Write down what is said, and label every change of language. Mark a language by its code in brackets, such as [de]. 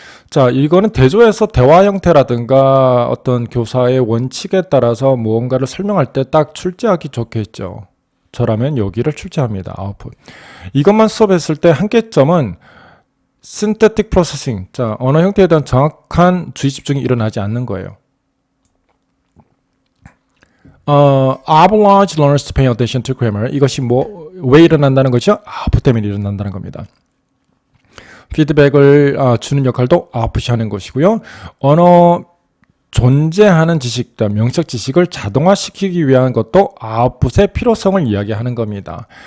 [ko] 자 이거는 대조해서 대화 형태라든가 어떤 교사의 원칙에 따라서 무언가를 설명할 때 딱 출제하기 좋겠죠. 저라면 여기를 출제합니다. output. 이것만 수업했을 때 한계점은 synthetic processing. 자 언어 형태에 대한 정확한 주의 집중이 일어나지 않는 거예요. [en] Oblige learners to pay attention to grammar. [ko] 이것이 왜 일어난다는 것이죠? output 때문에 일어난다는 겁니다. 피드백을 주는 역할도 output이 하는 것이고요. 언어 존재하는 지식, 명적 지식을 자동화시키기 위한 것도 output의 필요성을 이야기하는 겁니다.